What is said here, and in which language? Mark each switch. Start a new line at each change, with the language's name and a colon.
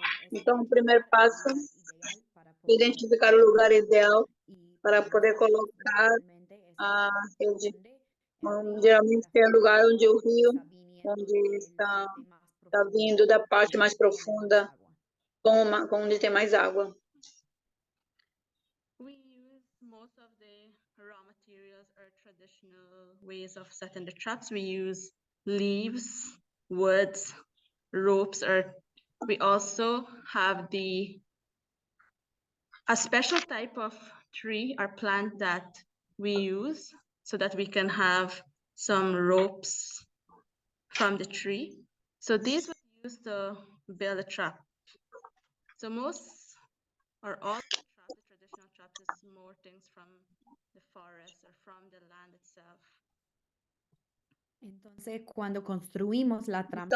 Portuguese: Então, o primeiro passo é identificar o lugar ideal para poder colocar a rede. Geralmente é o lugar onde o rio, onde está vindo da parte mais profunda, onde tem mais água.
English: We use most of the raw materials or traditional ways of setting the traps. We use leaves, woods, ropes, or we also have a special type of tree or plant that we use so that we can have some ropes from the tree. So these were used to build a trap. So most or all the traditional traps is more things from the forest or from the land itself.
Spanish: Entonces, cuando construimos la trampa,